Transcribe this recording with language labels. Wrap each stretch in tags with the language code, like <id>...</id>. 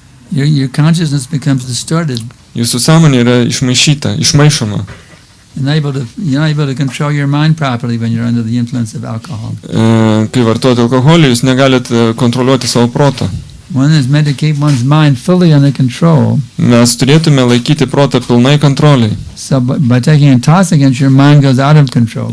<en>Your consciousness becomes distorted.</en> <lt>Jūsų sąmonė yra išmaišyta, išmaišoma.</lt> <en>You're not able to control your mind properly when you're under the influence of alcohol.</en> <lt>Kai vartojate alkoholį, jūs negalite kontroliuoti savo protą.</lt> <en>One is meant to keep one's mind fully under control.</en> <lt>Mes turėtume laikyti protą pilnai kontroliai.</lt> <en>So by taking intoxicants, your mind goes out of control.</en>